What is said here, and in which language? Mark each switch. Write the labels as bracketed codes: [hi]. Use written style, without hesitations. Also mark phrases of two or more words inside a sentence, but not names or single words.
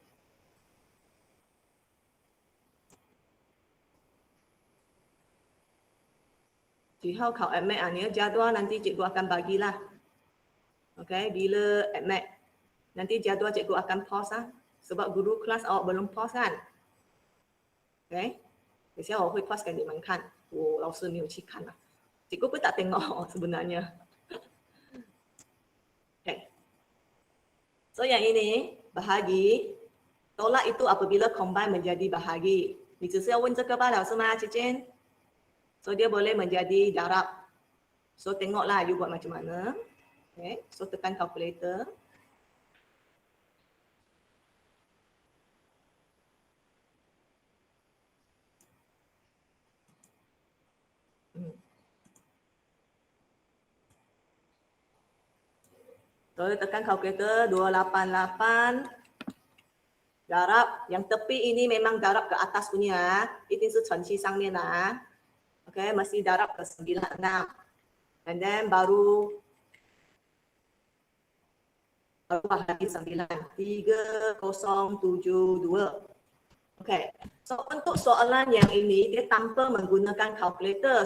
[ms] Jika kau admit ni, jadual nanti cikgu akan bagilah. Okay, bila admit. Nanti jadual cikgu akan pause lah. Sebab guru kelas awak belum pause kan. [zh] Okay. 等下我会 pause 给你们看，我老师没有去看了。 [ms] cikgu pun tak tengok sebenarnya. Okay. So yang ini, bahagi. Tolak itu apabila combine menjadi bahagi. [zh] 你只是要问这个罢了是吗，Cicin? [ms] So dia boleh menjadi darab. So tengoklah you buat macam mana. Okay. So tekan calculator. So tekan calculator 288. Darab yang tepi ini memang darab ke atas punya. [zh] 一定是乘积上面 lah. Okay, [ms] masih darab ke 96. [en] And then [ms] baru bahagi 9. 3072. Okay. So untuk soalan yang ini dia tanpa menggunakan calculator.